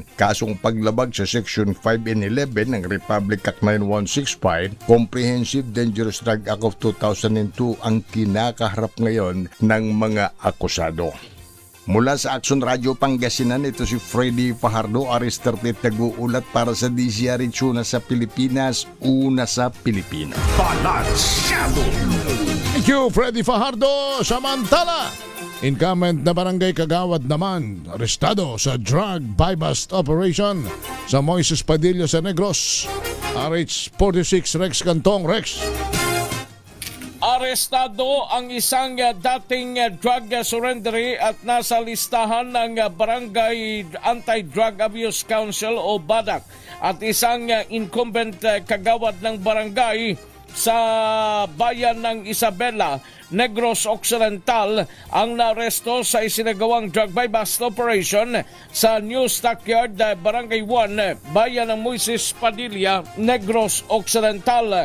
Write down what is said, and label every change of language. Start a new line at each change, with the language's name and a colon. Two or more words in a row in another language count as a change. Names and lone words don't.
Filipino: Kasong paglabag sa Section 5 and 11 ng Republic Act 9165, Comprehensive Dangerous Drug Act of 2002 ang kinakaharap ngayon ng mga akusado. Mula sa Action Radio Pangasinan, ito si Freddy Fajardo, Aris 38, nag-uulat para sa DZRH, una sa Pilipinas, una sa Pilipino. Balansyado!
English: Thank you, Freddy Fajardo.
Filipino: Samantala, incumbent na barangay Kagawad naman, arestado sa
English: drug buy-bust operation
Filipino: sa Moises Padilla sa Negros. RH46 Rex Cantong. Rex. Arestado ang isang dating
English: drug surrendery
Filipino: at nasa listahan ng Barangay Anti-Drug Abuse Council o BADAC at isang incumbent kagawad ng barangay sa bayan ng Isabela, Negros Occidental ang naresto sa isinagawang
English: drug buy-bust operation
Filipino: sa New Stockyard, Barangay 1, bayan ng Moises Padilla, Negros Occidental.